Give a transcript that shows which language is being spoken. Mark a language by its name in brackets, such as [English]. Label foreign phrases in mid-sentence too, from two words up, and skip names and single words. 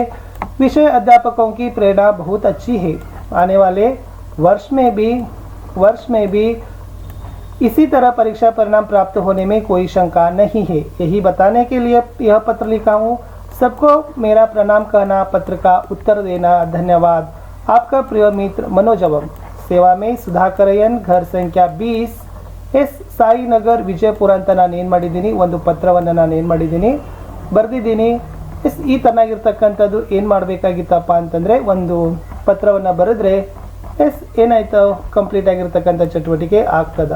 [Hindi] विषय अध्यापकों की प्रेरणा बहुत अच्छी है। आने वाले वर्ष में भी इसी तरह परीक्षा परिणाम प्राप्त होने में कोई शंका नहीं है। यही बताने के लिए यह पत्र लिखा हूँ। सबको मेरा प्रणाम कहना, पत्र का उत्तर देना। धन्यवाद। आपका प्रिय मित्र मनोजवम। सेवा में सुधाकरयन घर संख्या [Kannada] 20 ಎಸ್ ಸಾಯಿ ನಗರ್ ವಿಜಯಪುರ ಅಂತ ನಾನು ಏನು ಮಾಡಿದ್ದೀನಿ, ಒಂದು ಪತ್ರವನ್ನು ನಾನು ಏನು ಮಾಡಿದ್ದೀನಿ ಬರೆದಿದ್ದೀನಿ। ಈ ತನ್ನಾಗಿರ್ತಕ್ಕಂಥದ್ದು ಏನು ಮಾಡಬೇಕಾಗಿತ್ತಪ್ಪ ಅಂತಂದರೆ ಒಂದು ಪತ್ರವನ್ನು ಬರೆದ್ರೆ ಏನಾಯ್ತು, ಕಂಪ್ಲೀಟ್ ಆಗಿರ್ತಕ್ಕಂಥ ಚಟುವಟಿಕೆ ಆಗ್ತದೆ।